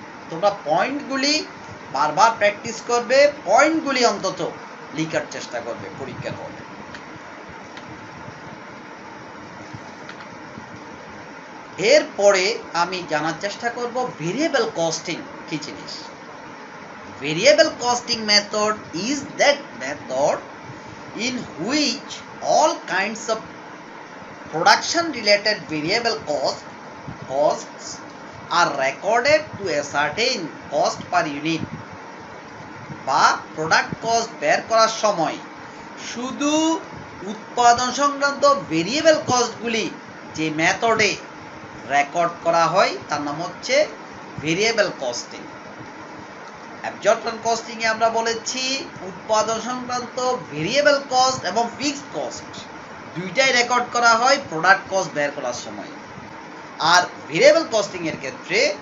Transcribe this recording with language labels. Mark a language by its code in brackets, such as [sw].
[bn] তোমরা পয়েন্টগুলি বারবার প্র্যাকটিস করবে, পয়েন্টগুলি অন্তত লিখার চেষ্টা করবে পরীক্ষার হলে। এরপরে আমি জানার চেষ্টা করব ভেরিয়েবল কস্টিং কি জিনিস। [en] Variable costing method is that method in which all kinds of production related variable costs are recorded to a certain cost per unit। [bn] বা প্রোডাক্ট কস্ট বের করার সময় শুধু উৎপাদন সংক্রান্ত ভেরিয়েবল কস্টগুলি যে মেথডে রেকর্ড করা হয় তার নাম হচ্ছে ভেরিয়েবল কস্টিং। অ্যাবজর্পশন কস্টিং এ আমরা বলেছি উৎপাদন সংক্রান্ত ভেরিয়েবল কস্ট এবং ফিক্সড কস্ট দুইটাই রেকর্ড করা হয় প্রোডাক্ট কস্ট বের করার সময়। আর ভেরিয়েবল কস্টিং এর ক্ষেত্রে